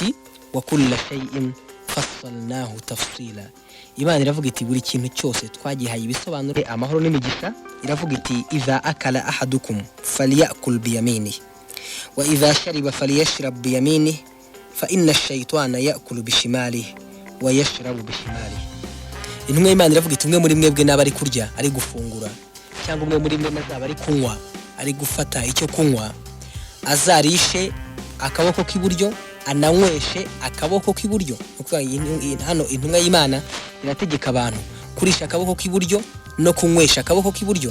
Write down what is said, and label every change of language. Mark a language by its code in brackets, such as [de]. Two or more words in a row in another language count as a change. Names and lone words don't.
[ar] iti وكل شيء فصلناه تفصيلا. [rw] Imana iravuga iti buri kintu cyose twagihaye ibisobanuro amahoro n'imigisha. Iravuga iti [ar] إذا أكل أحدكم فليأكل بيمينه وإذا شرب فليشرب بيمينه فإن الشيطان يأكل بشماله ويشرب بشماله. [rw] Intumwa y'Imana iravuga iti umwe muri mwebwe n'abari kurya ari gufungura cyangwa umwe muri mwe n'azaba ari kunywa ari gufata icyo kunywa azarishe akaboko k'iburyo ananyweshe akaboko k'iburyo. Hano intumwa y'Imana irategeka abantu kurisha akaboko k'iburyo no kunywesha akaboko k'iburyo.